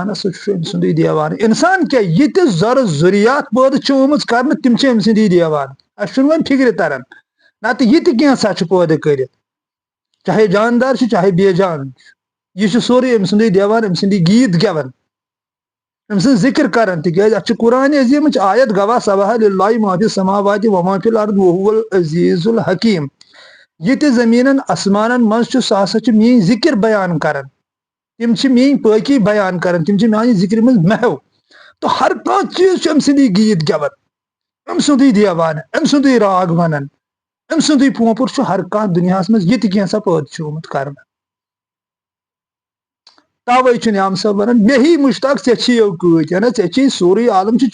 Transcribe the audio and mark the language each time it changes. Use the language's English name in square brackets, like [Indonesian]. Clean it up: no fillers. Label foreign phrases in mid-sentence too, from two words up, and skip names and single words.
[Kashmiri] سُہ چھُ أمۍ سُنٛدُے دیوان اِنسان کیاہ یہِ تہِ زرٕ ذُریات پٲدٕ چھِ آمٕژ کرنہٕ تِم چھِ أمۍ سٕنٛدی دیوان اسہِ چھُنہٕ وۄنۍ فِکرِ تران نتہٕ یہِ تہِ کینٛژھا چھُ پٲدٕ کٔرِتھ چاہے جاندار چھُ چاہے بے جان چھُ یہِ چھُ سورُے أمۍ سُنٛدُے دیوان أمۍ سٕنٛدی گیٖت گٮ۪وان أمۍ سٕنٛز ذِکر کران تِکیازِ اتھ چھُ قرآنِ عظیٖمٕچ آیت گواہ سبحہ [Arabic] للہ ما فی السماوات وما فی الارض وہو العزیز الحکیم [Kashmiri] یہِ تہِ زٔمیٖنن آسمانن منٛز چھُ سُہ ہسا چھُ میٲنۍ ذِکر بیان کران تِم چھِ میٲنۍ پٲقی بیان کران تِم چھِ میانہِ ذِکرِ منٛز محو تہٕ ہر کانٛہہ چیٖز چھُ أمۍ سٕنٛدی گیٖت گٮ۪وان أمۍ سُنٛدُے دیوان أمۍ سُنٛدُے راگ ونان أمۍ سُنٛدُے پوپُر چھُ ہر کانٛہہ دُنیاہس منٛز یہِ تہِ کینٛژھا پٲدٕ چھُ آمُت کرنہٕ توے چھ نعام صاحب ونان مے ہی مشتاق ژے کۭتۍ ہنا ژے سورُے عالم چھ